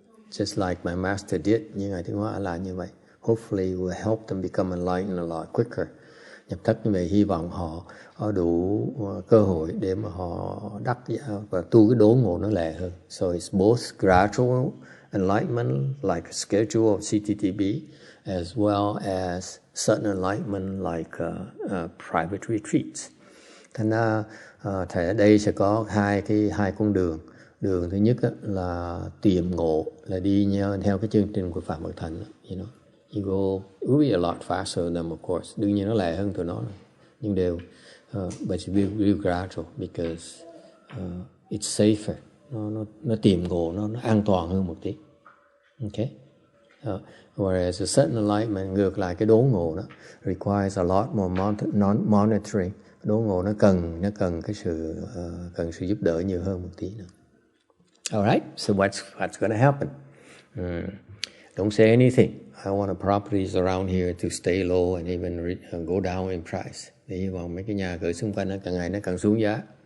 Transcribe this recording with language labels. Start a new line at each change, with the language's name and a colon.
English: Just like my master did,
Vietnamese: như Ngài Tiến Hóa là như vậy.
English: Hopefully will help them become enlightened a lot quicker.
Vietnamese: Nhập thất như vậy hy vọng họ có đủ cơ hội để mà họ đắc và tu cái đốn ngộ nó lẹ hơn.
English: So it's both gradual enlightenment like a schedule of CTTB, as well as sudden enlightenment like private retreats.
Vietnamese: Thành ra thầy ở đây sẽ có hai con đường. Đường thứ nhất là tiệm ngộ, là đi theo cái chương trình của Phạm Bậc Thành.
English: You go really a lot faster than them, of course.
Vietnamese: Đương nhiên nó lẹ hơn tụi nó, nhưng đều
English: but it's real gradual because it's safer.
Vietnamese: Nó tiệm ngộ, nó an toàn hơn một tí. Okay.
English: Whereas a sudden enlightenment,
Vietnamese: ngược lại cái đốn ngộ đó
English: requires a lot more monitoring.
Vietnamese: Đốn ngộ nó cần cái sự giúp đỡ nhiều hơn một tí nữa.
English: Alright, so what's going to happen? Don't say anything. I want the properties around here to stay low and even go down in price.
Vietnamese: Để hy vọng mấy cái nhà cửa xung quanh nó càng ngày nó càng xuống giá.